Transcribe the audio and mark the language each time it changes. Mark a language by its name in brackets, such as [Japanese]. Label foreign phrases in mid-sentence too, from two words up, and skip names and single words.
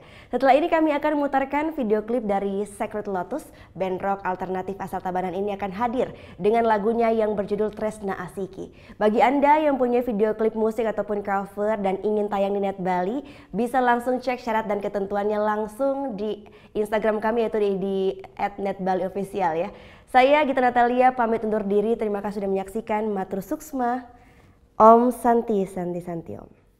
[Indonesian] Setelah ini kami akan memutarkan video klip dari Sacred Lotus, band rock alternatif asal Tabanan ini akan hadir dengan lagunya yang berjudul Tresna Asiki. Bagi Anda yang punya video klip musik ataupun cover dan ingin tayang di Net Bali, bisa langsung cek syarat dan ketentuannya langsung di Instagram kami yaitu di @netbaliofficial ya. Saya Gita Natalia pamit undur diri. Terima kasih sudah menyaksikan. [Balinese] Matur Suksma. Om Santi Santi Santi Om.